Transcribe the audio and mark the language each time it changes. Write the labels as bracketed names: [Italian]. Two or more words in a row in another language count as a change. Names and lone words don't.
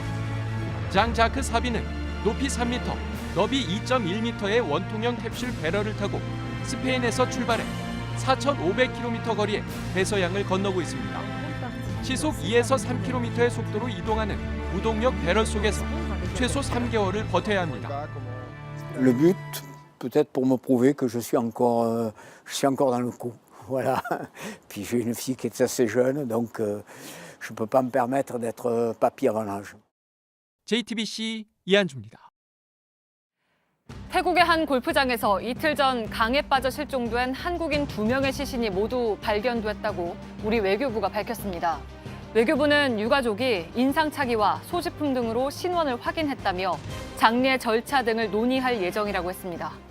[Korean] 장 자크 사비는 높이 3m, 너비 2.1m의 원통형 캡슐 배럴을 타고 스페인에서 출발해 4,500km 거리에 대서양을 건너고 있습니다. 시속 2에서 3km의 속도로 이동하는 무동력 배럴 속에서 최소 3개월을 버텨야 합니다. [French] Le but, peut-être pour me prouver que je suis encore dans le coup. Voilà. Puis j'ai une fille qui est assez jeune, donc je ne peux pas me permettre d'être papy avant l'âge. [Korean] JTBC 이한주입니다. 태국의 한 골프장에서 이틀 전 강에 빠져 실종된 한국인 2명의 시신이 모두 발견됐다고 우리 외교부가 밝혔습니다. 외교부는 유가족이 인상착의와 소지품 등으로 신원을 확인했다며 장례 절차 등을 논의할 예정이라고 했습니다.